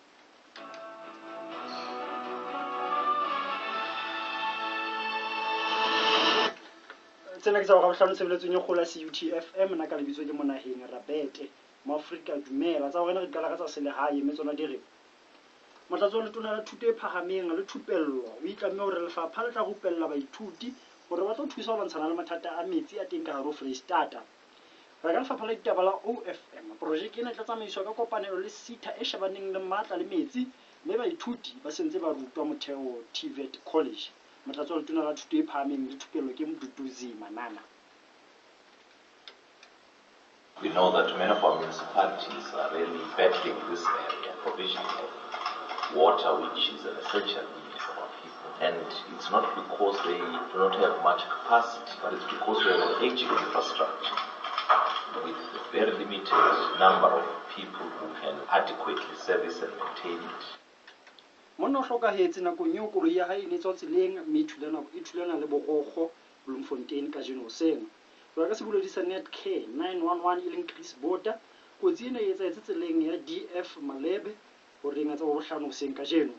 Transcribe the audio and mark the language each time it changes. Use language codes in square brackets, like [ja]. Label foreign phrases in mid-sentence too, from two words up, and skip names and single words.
[st] Tsena ke tsa go hlano sebeletsong e kgola CTFM nna ka lebitso ke monaheng Rabete Maafrika dumela tsa rena re qala ka tsa selehae mme tsona di re Motlatsi wa Letona la Thuto e Phahameng le Thupello o itlamme hore lefapha le tla rupella baithuti hore ba tlo thusa ho lwantshana le mathata a metsi a teng ka hare ho Freistata. Re ka lefapha la ditaba la OFM projeke ena e tla tsamaiswa ka kopanelo le SETA e shebaneng le matla le metsi mme baithuti ba sentse ba rutwa motheo TVET College. Motlatsi wa Letona la Thuto e Phahameng le Thupello ke Mduduzi Manana. [en] We know that many of our municipalities are really battling this area, provision of water, which is an essential need for our people. And it's not because they do not have much capacity, but it's because we have an aging infrastructure with a very limited number of people who can adequately service and maintain it. [st] Monna o hlokahetse nakong eo koloi ya hae e ne tswa tseleng mme e thulana le borokgo Bloemfontein ka jeno hoseng. Jwale ka seboledi sa Netcare 911 e leng Chris Bota, kotsi ena e etsahetse tseleng ya DF Malebe hore tsa bohlano hoseng ka jeno.